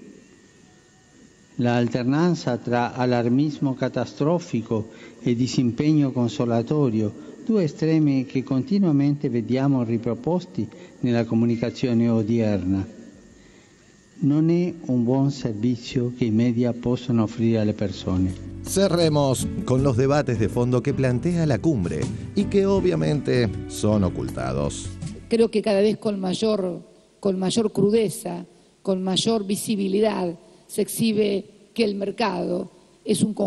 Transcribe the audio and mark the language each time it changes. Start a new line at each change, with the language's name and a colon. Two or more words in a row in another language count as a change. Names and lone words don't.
Italian: L'alternanza tra allarmismo catastrofico e disimpegno consolatorio, due estremi che continuamente vediamo riproposti nella comunicazione odierna. Non è un buon servizio che i media possono offrire alle persone.
Spanish: Cerremos con los debates de fondo que plantea la cumbre y que obviamente son ocultados. Creo que cada vez con mayor crudeza, con mayor visibilidad, se exhibe que el mercado es un